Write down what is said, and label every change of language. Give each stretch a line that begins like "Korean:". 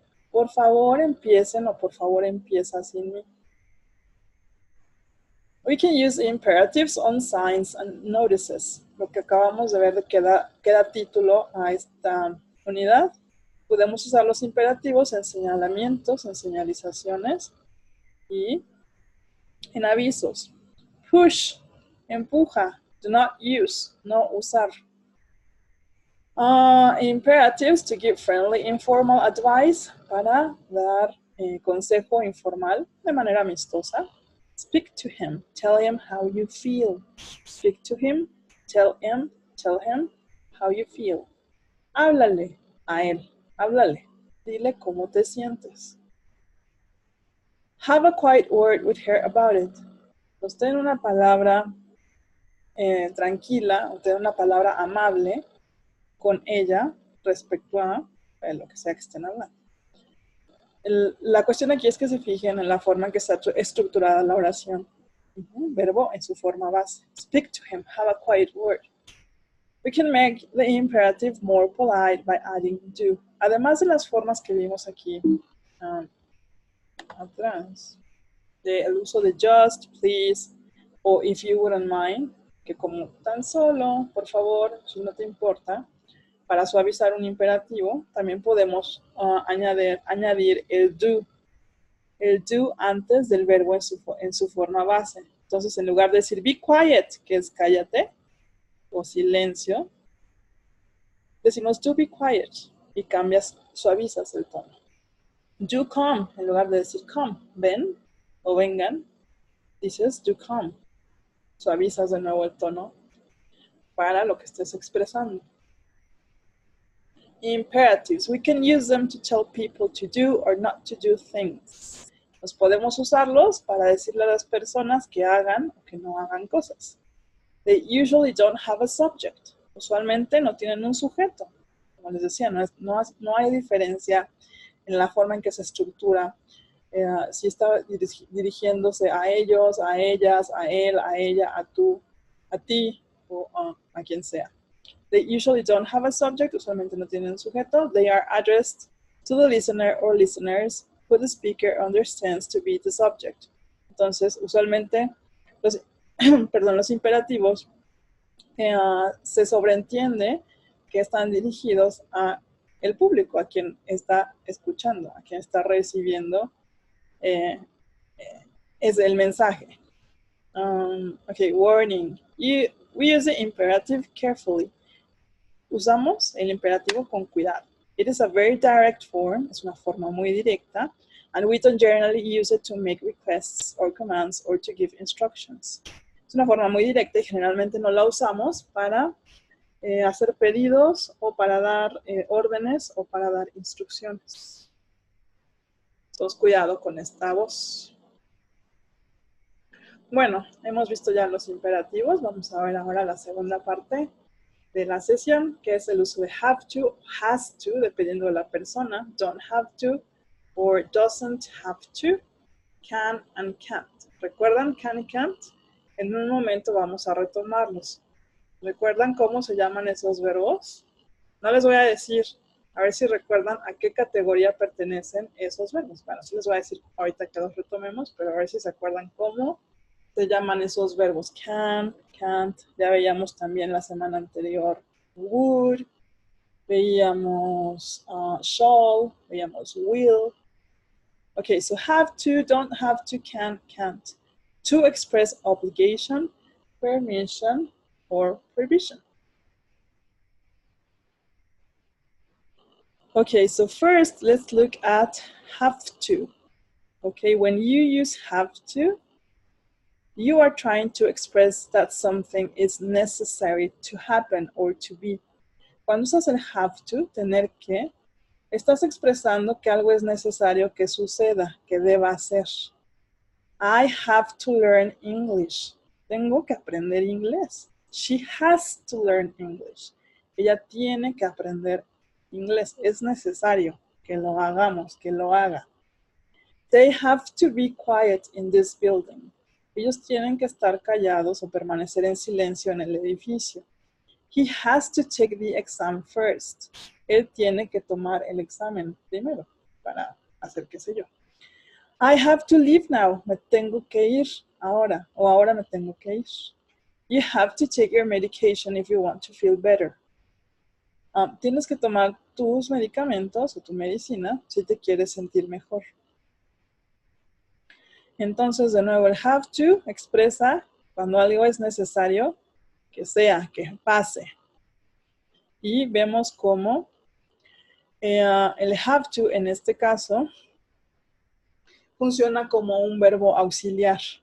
Spanish: Por favor empiecen o por favor empieza sin mí.
English: We can use imperatives on signs and notices.
Spanish: Lo que acabamos de ver que da título a esta unidad. Podemos usar los imperativos en señalamientos, en señalizaciones y en avisos.
English: Push,
Spanish: empuja.
English: Do not use,
Spanish: no usar.
English: Imperatives to give friendly, informal advice,
Spanish: para dar consejo informal de manera amistosa.
English: Speak to him, tell him how you feel. Speak to him, tell him how you feel.
Spanish: Háblale a él. Háblale, dile cómo te sientes.
English: Have a quiet word with her about it.
Spanish: Pues ten una palabra tranquila, o ten una palabra amable con ella respecto a lo que sea que estén hablando. La cuestión aquí es que se fijen en la forma en que está estructurada la oración. Verbo en su forma base.
English: Speak to him, have a quiet word. We can make the imperative more polite by adding do.
Spanish: Además de las formas que vimos aquí atrás, el uso de just, please, o
English: if you wouldn't mind,
Spanish: que como tan solo, por favor, si no te importa, para suavizar un imperativo, también podemos añadir el do antes del verbo en su forma base. Entonces, en lugar de decir
English: be quiet,
Spanish: que es cállate, o silencio, decimos
English: do be quiet
Spanish: y suavizas el tono.
English: Do come,
Spanish: en lugar de decir come, ven o vengan, dices
English: do come.
Spanish: Suavizas de nuevo el tono para lo que estés expresando.
English: Imperatives, we can use them to tell people to do or not to do things.
Spanish: Nos podemos usarlos para decirle a las personas que hagan o que no hagan cosas.
English: They usually don't have a subject.
Spanish: Usualmente no tienen un sujeto. Como les decía, no hay diferencia en la forma en que se estructura. Si está dirigiéndose a ellos, a ellas, a él, a ella, a tú, a ti o a quien sea.
English: They usually don't have a subject.
Spanish: Usualmente no tienen un sujeto.
English: They are addressed to the listener or listeners who the speaker understands to be the subject.
Spanish: Entonces, usualmente los imperativos se sobreentiende que están dirigidos a el público, a quien está escuchando, a quien está recibiendo es el mensaje.
English: Okay, warning. We use the imperative carefully.
Spanish: Usamos el imperativo con cuidado.
English: It is a very direct form,
Spanish: es una forma muy directa,
English: and we don't generally use it to make requests or commands or to give instructions.
Spanish: Es una forma muy directa y generalmente no la usamos para hacer pedidos o para dar órdenes o para dar instrucciones. Entonces, cuidado con esta voz. Bueno, hemos visto ya los imperativos. Vamos a ver ahora la segunda parte de la sesión, que es el uso de
English: have to, has to,
Spanish: dependiendo de la persona,
English: don't have to, or doesn't have to, can and can't.
Spanish: ¿Recuerdan can y can't? En un momento vamos a retomarlos. ¿Recuerdan cómo se llaman esos verbos? No les voy a decir, a ver si recuerdan a qué categoría pertenecen esos verbos. Bueno, sí les voy a decir ahorita que los retomemos, pero a ver si se acuerdan cómo se llaman esos verbos. Can, can't, ya veíamos también la semana anterior would, veíamos shall, veíamos will.
English: Okay, so have to, don't have to, can, can't. To express obligation, permission, or prohibition. Okay, so first let's look at have to. Okay, when you use have to, you are trying to express that something is necessary to happen or to be.
Spanish: Cuando usas el have to, tener que, estás expresando que algo es necesario que suceda, que deba hacer.
English: I have to learn English.
Spanish: Tengo que aprender inglés.
English: She has to learn English.
Spanish: Ella tiene que aprender inglés. Es necesario que lo hagamos, que lo haga.
English: They have to be quiet in this building.
Spanish: Ellos tienen que estar callados o permanecer en silencio en el edificio.
English: He has to take the exam first.
Spanish: Él tiene que tomar el examen primero para hacer qué sé yo.
English: I have to leave now.
Spanish: Me tengo que ir ahora o ahora me tengo que ir.
English: You have to take your medication if you want to feel better.
Spanish: Tienes que tomar tus medicamentos o tu medicina si te quieres sentir mejor. Entonces, de nuevo, el have to expresa cuando algo es necesario que sea, que pase. Y vemos cómo el have to en este caso funciona como un verbo auxiliar.